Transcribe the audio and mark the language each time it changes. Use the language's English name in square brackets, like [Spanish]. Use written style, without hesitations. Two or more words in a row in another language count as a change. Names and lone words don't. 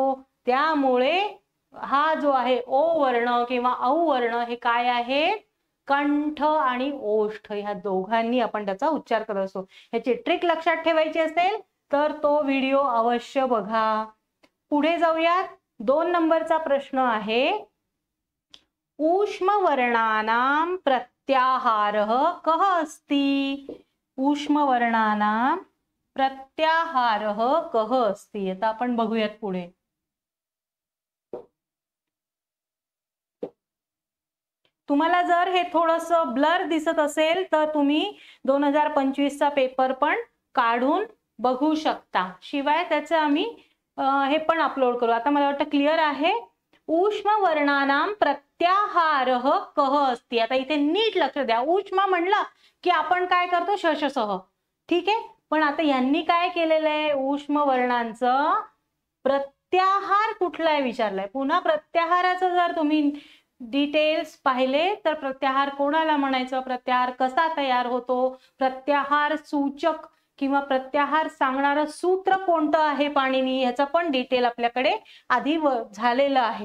[Marathi] त्यामुळे हा जो आहे ओ वर्ण किंवा औ वर्ण हे काय आहे, कंठ आणि ओष्ठ ह्या दोघांनी आपण त्याचा उच्चार करत असतो. ह्याची ट्रिक लक्षात ठेवायची असेल तर तो व्हिडिओ अवश्य बघा. पुढे जाऊयात. 2 नंबरचा प्रश्न आहे [Sanskrit] ऊष्म वर्णानां प्रत्याहारः कः अस्ति. ऊष्म वर्णानां प्रत्याहारः कः अस्ति. [Marathi] आता आपण बघूयात पुढे. तुम्हाला जर हे थोडंसं ब्लर दिसत असेल तर तुम्ही 2025चा पेपर पण काढून बघू शकता. शिवाय त्याचं आम्ही हे पण अपलोड करू. आता मला वाटतं क्लिअर आहे. [Sanskrit] ऊष्म वर्णानां प्रत्याहारः कः अस्ति. [Marathi] आता इथे नीट लक्ष द्या. ऊष्म म्हणलं की आपण काय करतो, शशसह, ठीक आहे. पण आता यांनी काय केलेलं आहे, ऊष्म वर्णांचं प्रत्याहार कुठला आहे विचारलाय. पुन्हा प्रत्याहाराचं जर तुम्ही डिटेल्स पाहिले तर प्रत्याहार कोणाला म्हणायचं, प्रत्याहार कसा तयार होतो, प्रत्याहार सूचक किंवा प्रत्याहार सांगणारं सूत्र कोणतं आहे पाणिनी, याचं पण डिटेल आपल्याकडे आधी झालेलं आहे.